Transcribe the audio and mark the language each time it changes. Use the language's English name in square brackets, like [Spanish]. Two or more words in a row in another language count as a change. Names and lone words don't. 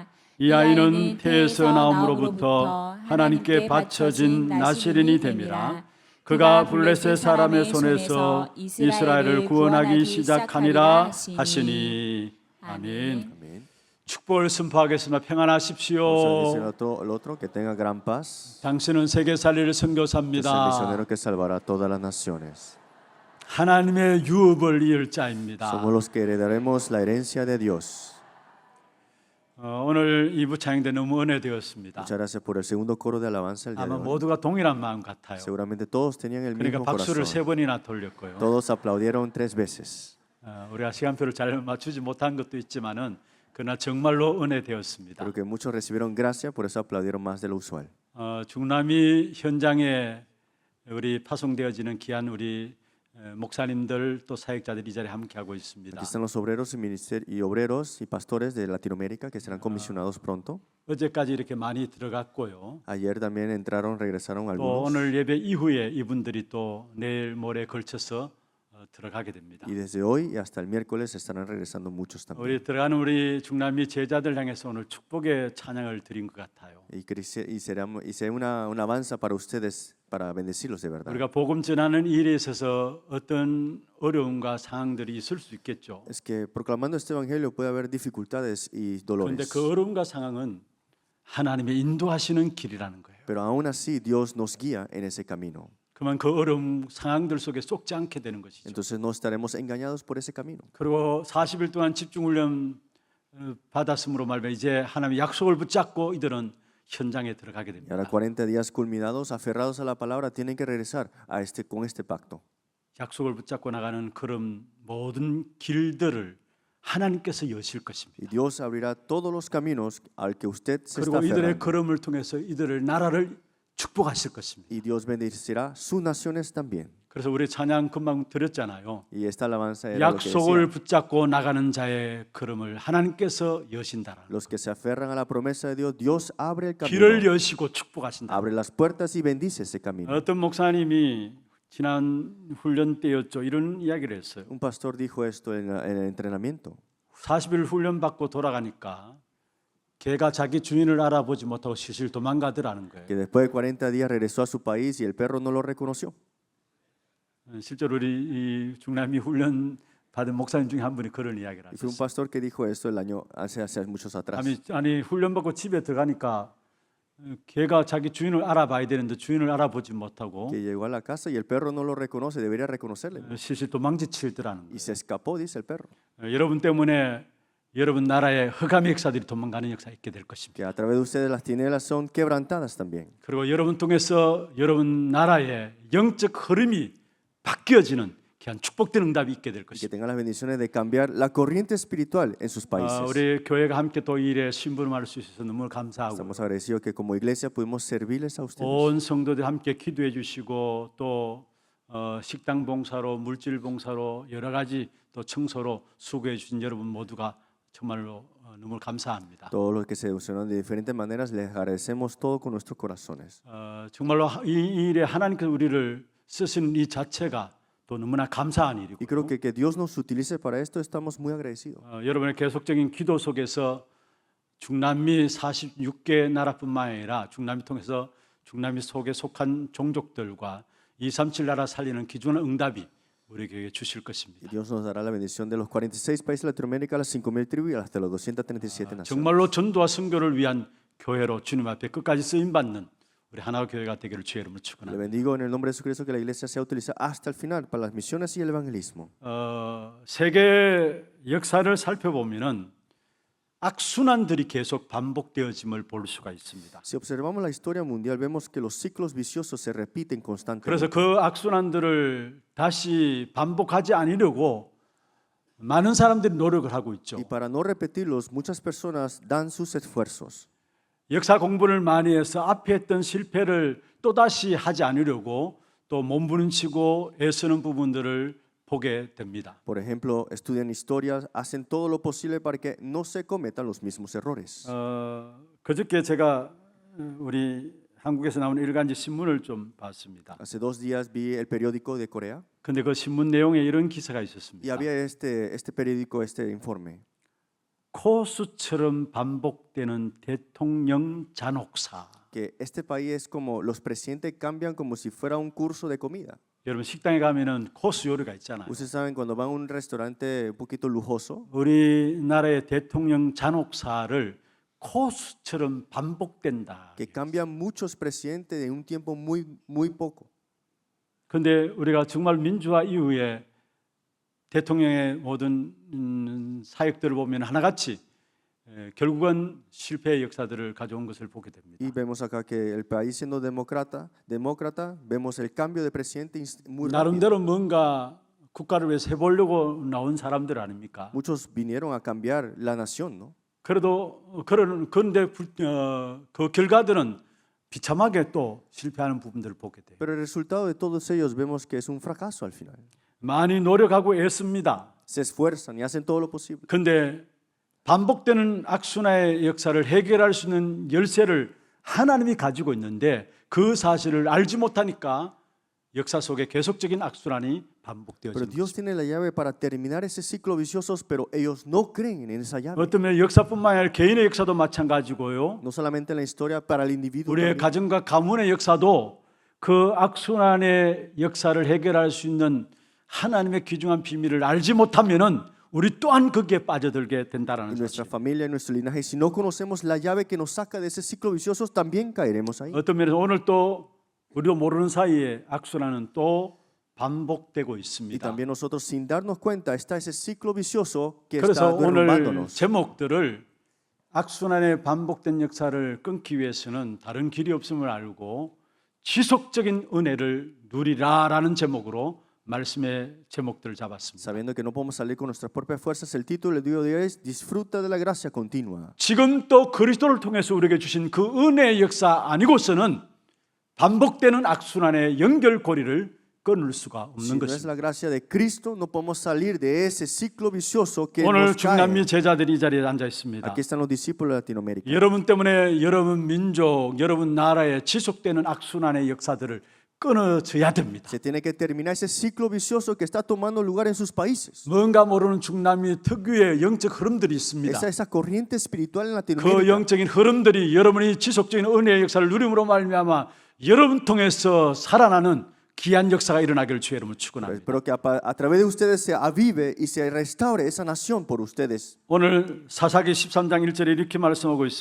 [Korean] 이 아이는 태에서 나옴으로부터 하나님께 바쳐진 나실인이 됨이라. 그가 블레셋 사람의 손에서 이스라엘을 구원하기 시작하니라 하시니. 아멘. 축복을 선포하겠습니다. [Spanish] Vamos a [Korean] 평안하십시오. [Spanish] decir el otro, que tenga gran paz. [Korean] 당신은 세계 살리를 [Spanish] Es el [Korean] 선교사입니다. [Spanish] misionero que salvará a todas las naciones. [Korean] 하나님의 유업을 이을 자입니다. [Spanish] Somos los que heredaremos la herencia de Dios. [Korean] 오늘 2부 찬양대 너무 은혜되었습니다. [Spanish] Muchas gracias por el segundo coro de alabanza el día de [Korean] 아마 [Spanish] hoy. [Korean] 모두가 동일한 마음 같아요. [Spanish] Seguramente todos tenían el [Korean] 그러니까 [Spanish] mismo [Korean] 박수를 세 [Spanish] corazón. [Korean] 번이나 돌렸고요. [Spanish] Todos aplaudieron 3 veces. [Korean] 우리가 시간표를 잘 맞추지 못한 것도 있지만은 그러나 정말로 은혜되었습니다. [Spanish] Creo que muchos recibieron gracia, por eso aplaudieron más de lo usual. [Korean] 중남미 현장에 우리 파송되어지는 귀한 우리 목사님들 또 사역자들이 이 자리에 함께하고 있습니다. [Spanish] Aquí están los obreros y obreros y pastores de Latinoamérica que serán comisionados pronto. [Korean] 어제까지 이렇게 많이 들어갔고요. [Spanish] Ayer también regresaron [Korean] 또 [Spanish] algunos. [Korean] 오늘 예배 이후에 이분들이 또 내일 모레 걸쳐서 들어가게 됩니다. [Spanish] Y desde hoy y hasta el miércoles estarán regresando muchos también. [Korean] 우리 들어가는 우리 중남미 제자들 향해서 오늘 축복의 찬양을 드린 것 같아요. [Spanish] Será una avanza para ustedes, para bendecirlos de verdad. [Korean] 우리가 복음 전하는 일에 있어서 어떤 어려움과 상황들이 있을 수 있겠죠. [Spanish] Es que proclamando este evangelio puede haber dificultades y [Korean] 그런데 [Spanish] dolores. [Korean] 그 어려움과 상황은 하나님의 인도하시는 길이라는 거예요. [Spanish] Pero aún así Dios nos guía en ese camino. [Korean] 그러면 그 어려움 상황들 속에 속지 않게 되는 것이죠. [Spanish] Entonces no estaremos engañados por ese camino. [Korean] 그리고 40일 동안 집중 훈련 받았으므로 말면 이제 하나님의 약속을 붙잡고 이들은 현장에 들어가게 [Spanish] Y ahora [Korean] 됩니다. [Spanish] 40 días culminados, aferrados a la palabra, tienen que regresar con este pacto. [Korean] 약속을 붙잡고 나가는 그런 모든 길들을 하나님께서 여실 것입니다. [Spanish] Y Dios abrirá todos los caminos al que usted se está [Korean] 그리고 이들의 [Spanish] aferrando. [Korean] 걸음을 통해서 이들의 나라를 축복하실 것입니다. [Spanish] Y Dios bendecirá sus naciones también. [Korean] 그래서 우리 찬양 금방 드렸잖아요. [Spanish] Y esta alabanza era lo que [Korean] 약속을 [Spanish] decía. [Korean] 붙잡고 나가는 자의 걸음을 하나님께서 여신다라. [Spanish] Los que se aferran a la promesa de Dios, Dios abre el [Korean] 길을 [Spanish] camino, [Korean] 여시고 축복하신다. [Spanish] abre las puertas y bendice ese camino. [Korean] 어떤 목사님이 지난 훈련 때였죠. 이런 이야기를 했어요. [Spanish] Un pastor dijo esto en el entrenamiento. [Korean] 40일 훈련 받고 돌아가니까 개가 자기 주인을 알아보지 못하고 실실 도망가더라는 거예요. [Spanish] Que después de 40 días regresó a su país y el perro no lo reconoció. [Korean] 실제로 우리 이 중남미 훈련 받은 목사님 중에 한 분이 그런 이야기를 [Spanish] Y fue un [Korean] 하셨어요. [Spanish] pastor que dijo esto el año hace muchos atrás. [Korean] 아니 훈련 받고 집에 들어가니까 개가 자기 주인을 알아봐야 되는데 주인을 알아보지 못하고 [Spanish] que llegó a la casa y el perro no lo reconoce, debería reconocerle. [Korean] 실실 도망치더라는 [Spanish] Y [Korean] 거예요. [Spanish] se escapó, dice el perro. [Korean] 여러분 때문에 여러분 나라의 흑암의 역사들이 도망가는 역사가 있게 될 것입니다. [Spanish] Que a través de ustedes las tinieblas son quebrantadas también. [Korean] 그리고 여러분 통해서 여러분 나라의 영적 흐름이 바뀌어지는 귀한 축복된 응답이 있게 될 [Spanish] Y que [Korean] 것입니다. [Spanish] tengan las bendiciones de cambiar la corriente espiritual en sus países. [Korean] 우리 교회가 함께 또 이 일에 심부름할 수 있어서 너무 감사하고 [Spanish] Estamos agradecidos que como iglesia pudimos servirles a ustedes. [Korean] 온 성도들 함께 기도해 주시고 또 식당 봉사로 물질 봉사로 여러 가지 또 청소로 수고해 주신 여러분 모두가 정말로 너무 감사합니다. [Spanish] Todos los que se usaron de diferentes maneras, les agradecemos todo con nuestros corazones. [Korean] 정말로 이 일에 하나님께서 우리를 쓰시는 이 자체가 또 너무나 감사한 일이고 [Spanish] Y creo que Dios nos utilice para esto, estamos muy agradecidos. [Korean] 여러분의 계속적인 기도 속에서 중남미 46개 나라뿐만 아니라 중남미 통해서 중남미 속에 속한 종족들과 237 나라 살리는 귀중한 응답이 우리 교회에 주실 [Spanish] Y [Korean] 것입니다. [Spanish] Dios nos dará la bendición de los 46 países de Latinoamérica, las 5,000 tribus y hasta los 237 naciones. [Korean] 정말로 전도와 선교를 위한 교회로 주님 앞에 끝까지 쓰임 받는 우리 하나 교회가 되기를 주의 이름으로 [Spanish] Le [Korean] 축원합니다. [Spanish] bendigo en el nombre de Jesucristo que la iglesia sea utilizada hasta el final para las misiones y el evangelismo. [Korean] 세계 역사를 살펴보면은 악순환들이 계속 반복되어짐을 볼 수가 있습니다. [Spanish] Si observamos la historia mundial, vemos que los ciclos viciosos se repiten constantemente. [Korean] 그래서 그 악순환들을 다시 반복하지 않으려고 많은 사람들이 노력을 하고 있죠. [Spanish] Y para no repetirlos, muchas personas dan sus esfuerzos. [Korean] 역사 공부를 많이 해서 앞에 했던 실패를 또다시 하지 않으려고 또 몸부림치고 애쓰는 부분들을 보게 됩니다. [Spanish] Por ejemplo, estudian historias, hacen todo lo posible para que no se cometan los mismos errores. [Korean] 그저께 제가 우리 한국에서 나오는 일간지 신문을 좀 봤습니다. [Spanish] Hace 2 días vi el periódico de Corea [Korean] 근데 그 신문 내용에 이런 기사가 [Spanish] y [Korean] 있었습니다. [Spanish] había este periódico, este informe. [Korean] 코수처럼 반복되는 대통령 잔혹사. [Spanish] Que este país es como los presidentes cambian como si fuera un curso de comida. [Korean] 여러분 식당에 가면은 코스 요리가 있잖아요. [Spanish] Ustedes saben cuando van a un restaurante un poquito lujoso, [Korean] 우리나라의 대통령 잔혹사를 코스처럼 반복된다. [Spanish] que cambian muchos presidentes en un tiempo muy poco. [Korean] 그런데 우리가 정말 민주화 이후에 대통령의 모든 사역들을 보면 하나같이 결국은 실패의 역사들을 가져온 것을 보게 됩니다. [Spanish] Y vemos acá que el país siendo demócrata, vemos el cambio de presidente muy rápido. [Korean] 나름대로 뭔가 국가를 위해서 해보려고 나온 사람들 아닙니까? [Spanish] Muchos vinieron a cambiar la nación, ¿no? [Korean] 그래도 그런데 그 결과들은 비참하게 또 실패하는 부분들을 보게 돼요. [Spanish] Pero el resultado de todos ellos vemos que es un fracaso al final. [Korean] 많이 노력하고 애씁니다. [Spanish] Se esfuerzan y hacen todo lo posible. [Korean] 그런데 반복되는 악순환의 역사를 해결할 수 있는 열쇠를 하나님이 가지고 있는데 그 사실을 알지 못하니까 역사 속에 계속적인 악순환이 [Spanish] Pero [Korean] 반복되어집니다. [Spanish] Dios tiene la llave para terminar ese ciclo vicioso, pero ellos no creen en esa llave. [Korean] 어떤 면에 역사뿐만 아니라 개인의 역사도 마찬가지고요. [Spanish] No solamente en la historia, para el individuo [Korean] 우리의 [Spanish] también. [Korean] 가정과 가문의 역사도 그 악순환의 역사를 해결할 수 있는 하나님의 귀중한 비밀을 알지 못하면은 우리 또한 거기에 빠져들게 된다라는 [Spanish] En nuestra [Korean] 사실. [Spanish] familia, en nuestro linaje, si no conocemos la llave que nos saca de ese ciclo vicioso, también caeremos ahí. [Korean] 어떤 면에서 오늘 또 우리도 모르는 사이에 악순환은 또 반복되고 [Spanish] Y [Korean] 있습니다. [Spanish] también nosotros, sin darnos cuenta, está ese ciclo vicioso que [Korean] 그래서 [Spanish] está [Korean] 오늘 [Spanish] derrumbándonos. [Korean] 제목들을 악순환의 반복된 역사를 끊기 위해서는 다른 길이 없음을 알고 지속적인 은혜를 누리라라는 제목으로 말씀의 제목들을 잡았습니다. [Spanish] Sabiendo que no podemos salir con nuestras propias fuerzas, el título del día de hoy es Disfruta de la gracia continua. [Korean] 지금 또 그리스도를 통해서 우리에게 주신 그 은혜의 역사 아니고서는 반복되는 악순환의 연결고리를 끊을 수가 [Spanish] Si [Korean] 없는 [Spanish] no es [Korean] 것입니다. [Spanish] la gracia de Cristo, no podemos salir de ese ciclo vicioso que [Korean] 오늘 [Spanish] nos cae. [Korean] 중남미 제자들이 이 자리에 앉아 있습니다. [Spanish] Aquí están los discípulos de Latinoamérica. [Korean] 여러분 때문에 여러분 민족, 여러분 나라에 지속되는 악순환의 역사들을 끊어져야 됩니다. [Spanish] Se tiene que terminar ese ciclo vicioso que está tomando lugar en sus países. [Korean] 뭔가 모르는 중남미 특유의 영적 흐름들이 있습니다. [Spanish] Esa corriente espiritual en [Korean] 그 [Spanish] Latinoamérica. [Korean] 영적인 흐름들이 여러분이 지속적인 은혜의 역사를 누림으로 말미암아 여러분 통해서 살아나는 귀한 역사가 일어나기를 주의 이름으로 축원합니다. [Spanish] Espero que a través de ustedes se avive y se restaure esa nación por ustedes. [Korean] 오늘 사사기 13장 1절에 이렇게 말씀하고 있습니다.